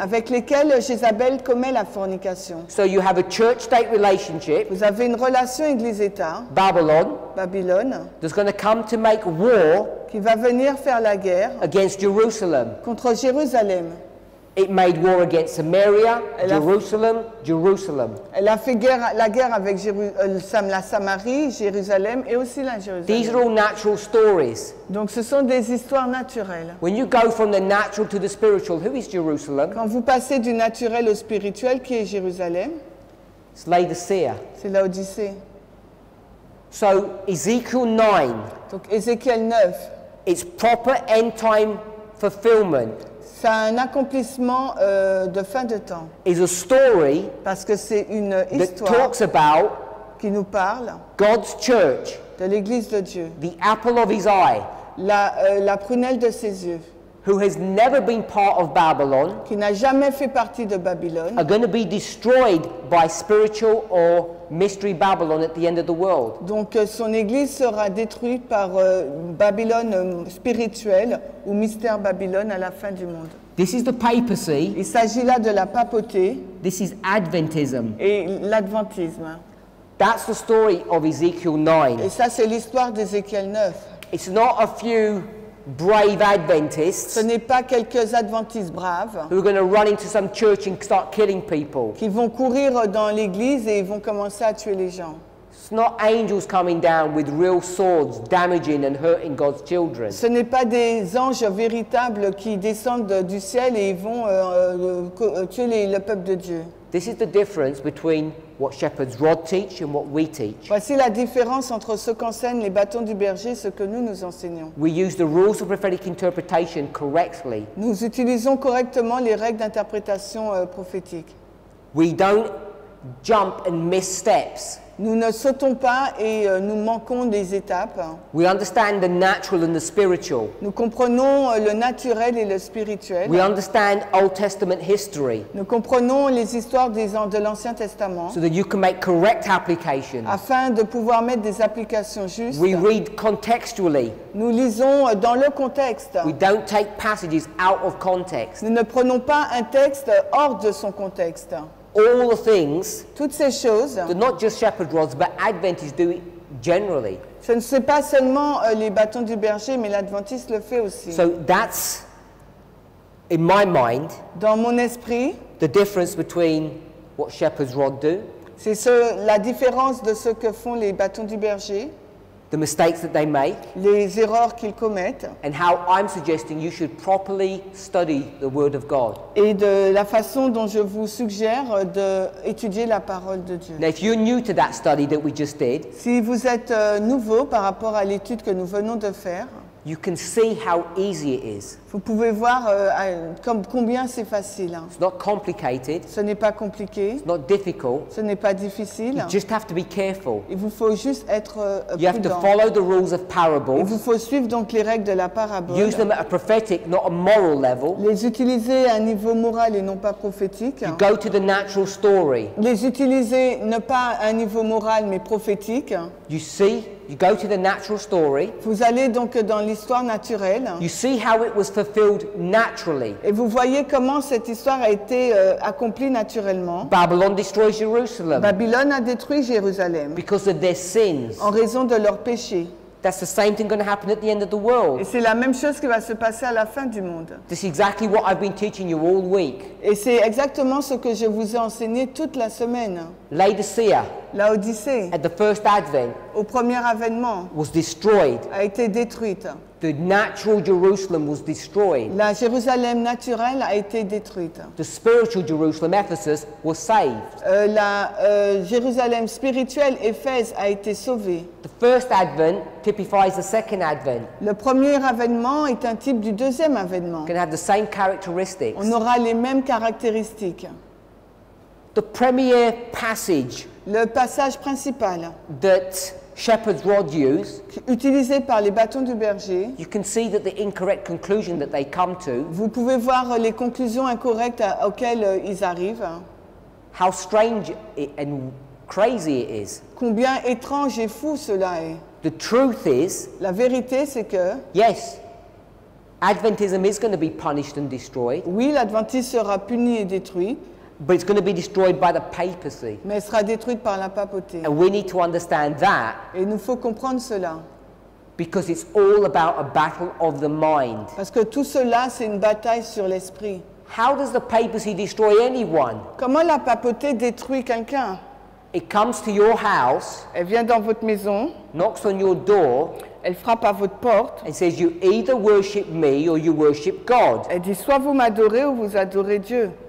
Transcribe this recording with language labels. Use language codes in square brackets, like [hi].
[fr] avec lesquels Jézabel commet la fornication. [en] So you have a church-state relationship, [fr] Vous avez une relation Église-État, [en] Babylon, [fr] Babylone, [en] that's going to come to make war [fr] qui va venir faire la guerre [en] against Jerusalem. [fr] contre Jérusalem. [en] It made war against Samaria, [fr] Elle a- [en] Jerusalem. [fr] Elle a fait la guerre avec la Samarie, Jérusalem et aussi la [en] These are [fr] Jérusalem. [en] all natural stories. [fr] Donc ce sont des histoires naturelles. [en] When you go from the natural to the spiritual, who is Jerusalem? [fr] Quand vous passez du naturel au spirituel, qui est Jérusalem? [en] It's Laodicea. [fr] C'est l'Odyssée. [en] So Ezekiel 9, [fr] Donc Ézéchiel 9, [en] it's proper end time fulfillment, [fr] c'est un accomplissement de fin de temps. [en] is a story [fr] Parce que c'est une [en] that [fr] histoire [en] talks about [fr] qui nous parle [en] God's church, [fr] de l'Église de Dieu, [en] the apple of his eye, [fr] la prunelle de ses yeux, [en] who has never been part of Babylon, [fr] qui n'a jamais fait partie de Babylone. [en] are going to be destroyed by spiritual or mystery Babylon at the end of the world. [fr] Donc son Église sera détruite par Babylone spirituelle ou mystère Babylone à la fin du monde. [en] This is the papacy, [fr] Il s'agit là de la papauté [en] this is Adventism. [fr] et l'adventisme. [en] That's the story of Ezekiel 9. [fr] Et ça, c'est l'histoire d'Ézéchiel 9. [en] It's not a few brave Adventists [fr] Ce n'est pas quelques adventistes braves [en] who are going to run into some church and start killing people. [fr] qui vont courir dans l'église et ils vont commencer à tuer les gens. [en] It's not angels coming down with real swords damaging and hurting God's children. [fr] Ce n'est pas des anges véritables qui descendent du ciel et ils vont tuer le peuple de Dieu. [en] This is the difference between what Shepherd's Rod teach and what we teach. [fr] Voici la différence entre ce qu'enseignent les bâtons du berger et ce que nous enseignons. [en] We use the rules of prophetic interpretation correctly. [fr] Nous utilisons correctement les règles d'interprétation prophétique. [en] We don't jump and miss steps. [fr] Nous ne sautons pas et nous manquons des étapes. [en] We understand the natural and the spiritual. [fr] Nous comprenons le naturel et le spirituel. [en] We understand Old Testament history [fr] Nous comprenons les histoires de l'Ancien Testament [en] so that you can make correct applications. [fr] afin de pouvoir mettre des applications justes. [en] We read contextually. [fr] Nous lisons dans le contexte. [en] We don't take passages out of context. [fr] Nous ne prenons pas un texte hors de son contexte. [en] All the things [fr] Toutes ces choses, [en] that not just shepherd rods but Adventists do it generally. [fr] ce ne sont pas seulement les bâtons du berger, mais l'adventiste le fait aussi. [en] So that's, in my mind, [fr] Dans mon esprit, [en] the difference between what shepherd's rod do, [fr] c'est la différence de ce que font les bâtons du berger, [en] the mistakes that they make, [fr] les erreurs qu'ils commettent, [en] and how I'm suggesting you should properly study the Word of God. [fr] et de la façon dont je vous suggère d'étudier la parole de Dieu. [en] Now, if you're new to that study that we just did, [fr] Si vous êtes nouveau par rapport à l'étude que nous venons de faire, [en] you can see how easy it is. [fr] vous pouvez voir combien c'est facile. Hein. [en] It's not complicated, [fr] Ce n'est pas compliqué, [en] it's not difficult. [fr] ce n'est pas difficile. [en] You just have to be careful. [fr] Il vous faut juste être [en] You have to [fr] prudent. [en] follow the rules of [fr] Il [en] parables, [fr] vous faut suivre donc les règles de la parabole, [en] use them at a prophetic, not a moral level. [fr] les utiliser à un niveau moral et non pas prophétique, [en] You go to the natural story. [fr] les utiliser ne pas à un niveau moral mais prophétique, [en] You see, you go to the natural story. [fr] Vous allez donc dans l'histoire naturelle. [en] You see how it was fulfilled naturally. [fr] Et vous voyez comment cette histoire a été accomplie naturellement. [en] Babylon destroys Jerusalem [fr] Babylone a détruit Jérusalem [en] because of their sins. [fr] en raison de leurs péchés. [en] That's the same thing going to happen at the end of the world. [fr] Et c'est la même chose qui va se passer à la fin du monde. [en] This is exactly what I've been teaching you all week. [fr] Et c'est exactement ce que je vous ai enseigné toute la semaine. [en] Laodicea, [fr] La Odyssée, [en] at the first advent, [fr] au premier avènement, [en] was destroyed. [fr] a été détruite. [en] The natural Jerusalem was destroyed. [fr] La Jérusalem naturelle a été détruite. [en] The spiritual Jerusalem, Ephesus, was saved. [fr] La Jérusalem spirituelle, Éphèse, a été sauvée. [en] The first advent typifies the second advent. [fr] Le premier avènement est un type du deuxième avènement. [en] Going to have the same characteristics. [fr] On aura les mêmes caractéristiques. [en] The premier passage [fr] Le passage principal, [en] that shepherds rod use, [fr] utilisé par les bâtons du berger, [en] you can see that the incorrect conclusion that they come to, [fr] vous pouvez voir les conclusions incorrectes auxquelles ils arrivent. [en] how strange and crazy it is. [fr] Combien étrange et fou cela est. [en] The truth is, [fr] La vérité, c'est que, [en] yes, Adventism is going to be punished and destroyed, [fr] oui, l'Adventisme sera puni et détruit, [en] but it's going to be destroyed by the papacy. [fr] mais elle sera détruite par la papauté. [en] And we need to understand that [fr] Et il nous faut comprendre cela. [en] because it's all about a battle of the mind. [fr] Parce que tout cela, c'est une bataille sur l'esprit. [en] How does the papacy destroy anyone? [fr] Comment la papauté détruit quelqu'un? [en] It comes to your house, [fr] Elle vient dans votre maison, [en] knocks on your door, [fr] elle frappe à votre porte, [en] and says you either worship me or you worship God. [fr] elle dit soit vous m'adorez ou vous adorez Dieu.